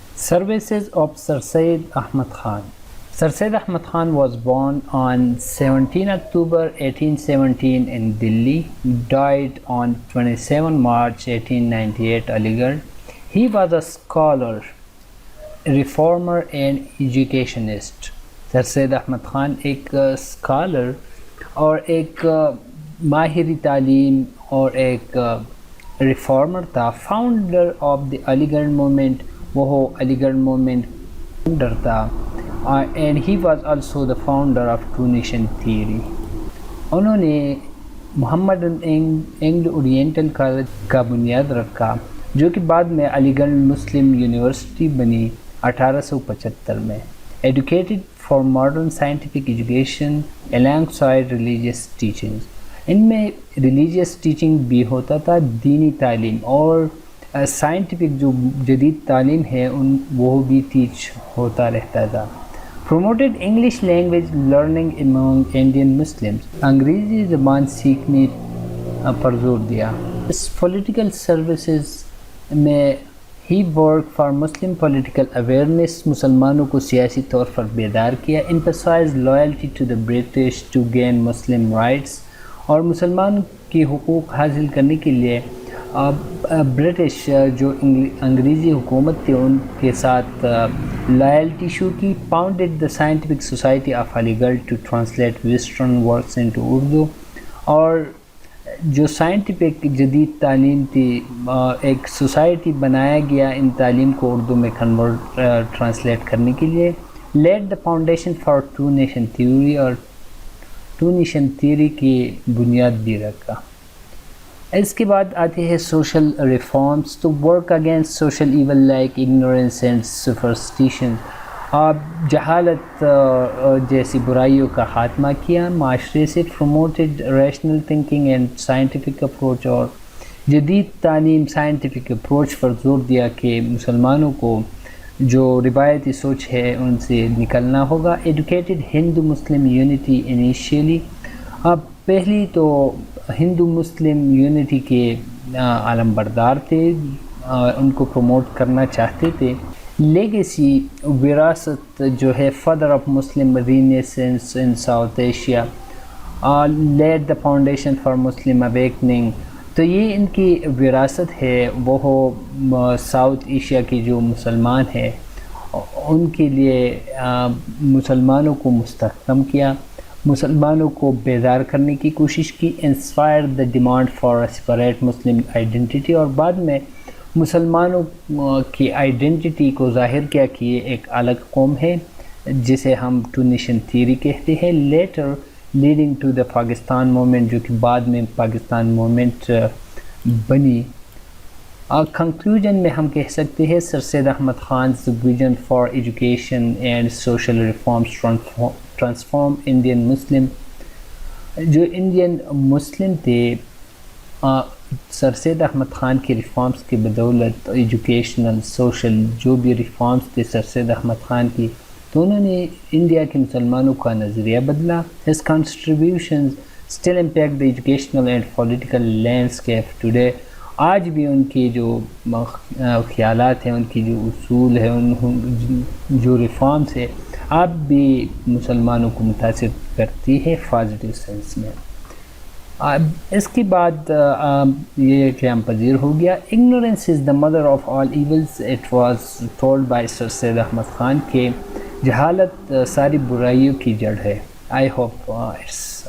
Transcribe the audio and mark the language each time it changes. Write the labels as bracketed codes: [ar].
[en] Services of Sir Syed Ahmad Khan. Sir Syed Ahmad Khan was born on 17 October 1817 in Delhi, died on 27 March 1898 Aligarh. He was a scholar, reformer and educationist. [ur] سر سید احمد خان ایک scholar اور ایک ماہر تعلیم اور ایک reformer تھا. Founder of the علی گڑھ movement, وہ علی گڑھ موومنٹ فاؤنڈر تھا. [en] And he was also the founder of two nation theory. [ur] انہوں نے محمد اینگلو اورینٹل کالج کا بنیاد رکھا، جو کہ بعد میں علی گڑھ مسلم یونیورسٹی بنی 1875 میں. [en] Advocated for modern scientific education alongside religious teachings. [ur] ان میں ریلیجیس ٹیچنگ بھی ہوتا تھا، دینی تعلیم اور سائنٹیفک جو جدید تعلیم ہے وہ بھی ٹیچ ہوتا رہتا تھا. [en] promoted English language learning among Indian Muslims. [ur] انگریزی زبان سیکھنے پر زور دیا. اس پولیٹیکل سروسز میں [en] he work for Muslim political awareness, [ur] مسلمانوں کو سیاسی طور پر بیدار کیا. [en] emphasized loyalty to the British to gain Muslim rights. [ur] اور مسلمان کی حقوق حاصل کرنے کے لیے برٹش جو انگریزی حکومت تھی ان کے ساتھ لائلٹی شو کی. [en] founded the Scientific Society of Aligarh to translate Western works into Urdu. [ur] اور جو سائنٹیفک جدید تعلیم تھی، ایک سوسائٹی بنایا گیا ان تعلیم کو اردو میں ٹرانسلیٹ کرنے کے لیے. [en] lead the foundation for two nation theory, [ur] اور ٹو نیشن تھیوری کی بنیاد بھی رکھا. اس کے بعد آتے ہیں سوشل ریفارمس. [en] تو work against social evil like ignorance and superstition. [ur] جہالت جیسی برائیوں کا خاتمہ کیا معاشرے سے. [en] Promoted rational thinking and scientific approach. [ur] اور جدید تعلیم سائنٹیفک اپروچ پر زور دیا کہ مسلمانوں کو جو روایتی سوچ ہے ان سے نکلنا ہوگا. [en] Advocated Hindu Muslim unity initially. [ur] پہلی تو ہندو مسلم یونٹی کے علم بردار تھے، ان کو پروموٹ کرنا چاہتے تھے. [en] legacy [ur] وراثت جو ہے [en] Father of Muslim renaissance in South Asia. Lead the foundation for Muslim awakening. [ur] تو یہ ان کی وراثت ہے، وہ ساؤتھ ایشیا کی جو مسلمان ہے ان کے لیے مسلمانوں کو مستحکم کیا، مسلمانوں کو بیدار کرنے کی کوشش کی. [en] Inspire the demand for separate Muslim identity. [ur] اور بعد میں مسلمانوں کی آئیڈینٹی کو ظاہر کیا کہ یہ ایک الگ قوم ہے جسے ہم ٹو نیشن تھیوری کہتے ہیں. [en] later leading to the Pakistan movement, [ur] جو کہ بعد میں پاکستان موومنٹ بنی. کنکلوژن میں ہم کہہ سکتے ہیں [en] Sir Syed Ahmed Khan's vision for education and social reforms transform Indian Muslim. [ur] جو انڈین مسلم تھے، سر سید احمد خان کے ریفارمس کی بدولت ایجوکیشنل سوشل جو بھی ریفارمس تھے سر سید احمد خان کی، تو انہوں نے انڈیا کے مسلمانوں کا نظریہ بدلا. [en] His contributions still impact the educational and political landscape today. [ur] آج بھی ان کے جو خیالات ہیں، ان کی جو اصول ہیں، جو ریفارمس ہے، اب بھی مسلمانوں کو متاثر کرتی ہے پازیٹیو سینس میں. اس کے بعد یہ قیام پذیر ہو گیا. [en] ignorance is the mother of all evils. It was told by Sir Syed Ahmad Khan [ur] کہ جہالت ساری برائیوں کی جڑ ہے. [en] I hope it's